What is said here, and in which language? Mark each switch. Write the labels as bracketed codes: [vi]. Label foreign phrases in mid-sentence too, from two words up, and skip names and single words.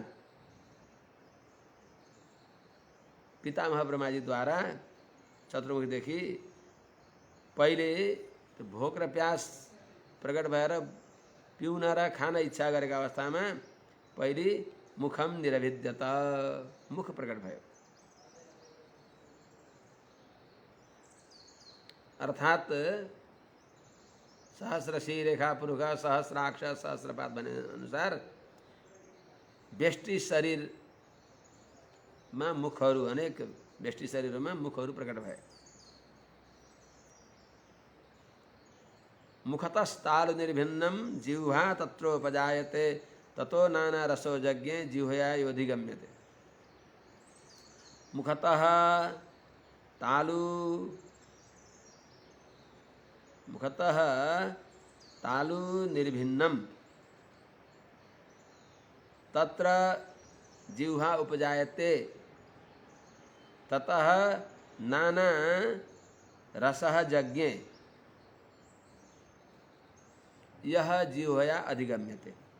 [ne] पितामह ब्रह्माजीद्वारा चतुर्मुखदेखि पहिले भोक र प्यास प्रकट भएर पिउन र खान इच्छा गरेका अवस्थामा पहिले [sa] मुखम निरभिद्यत, [ne] मुख प्रकट भयो। अर्थात् [sa] सहस्रशी रेखा पुरुष सहस्राक्ष सहस्रपाद [ne] भने अनुसार व्यष्टि शरीरमा मुखहरू, अनेक व्यष्टि शरीरमा मुखहरू प्रकट भए। [sa] मुखतस्तालु निर्भिन्नम जिह्वा तत्रोपजायते ततो नाना रसो यज्ञे जिह्वया योधिगम्यते। मुखतः तालु निर्भिन्नम तत्र जिह्वा उपजायते ततः नाना रसः यज्ञे यह जिह्वया अधिगम्यते।